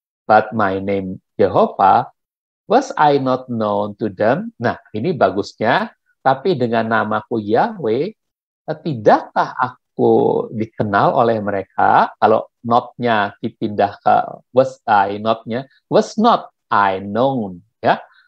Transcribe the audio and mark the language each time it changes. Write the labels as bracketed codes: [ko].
[en] But my name Jehovah, was I not known to them? [id] Nah, ini bagusnya. Tapi dengan namaku Yahweh, tidakkah aku dikenal oleh mereka? Kalau not-nya dipindah ke [en] was I not- [id] nya, [en] was not I known, [id] ya.